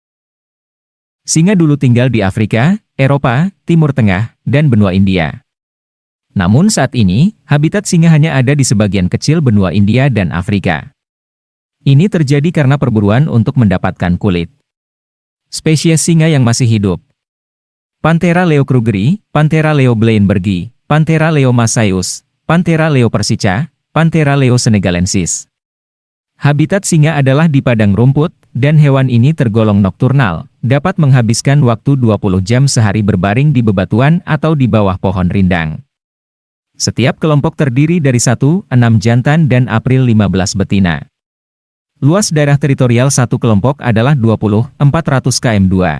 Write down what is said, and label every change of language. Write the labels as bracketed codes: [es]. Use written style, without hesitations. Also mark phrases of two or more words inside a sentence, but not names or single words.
[id] Singa dulu tinggal di Afrika, Eropa, Timur Tengah, dan benua India. Namun saat ini, habitat singa hanya ada di sebagian kecil benua India dan Afrika. Ini terjadi karena perburuan untuk mendapatkan kulit. Spesies singa yang masih hidup: Panthera leo krugeri, Panthera leo bleinbergi, Panthera leo massaius, Panthera leo persica, Panthera leo senegalensis. Habitat singa adalah di padang rumput, dan hewan ini tergolong nokturnal, dapat menghabiskan waktu 20 jam sehari berbaring di bebatuan atau di bawah pohon rindang. Setiap kelompok terdiri dari 1-6 jantan dan April 15 betina. Luas daerah teritorial satu kelompok adalah 20-400 km2.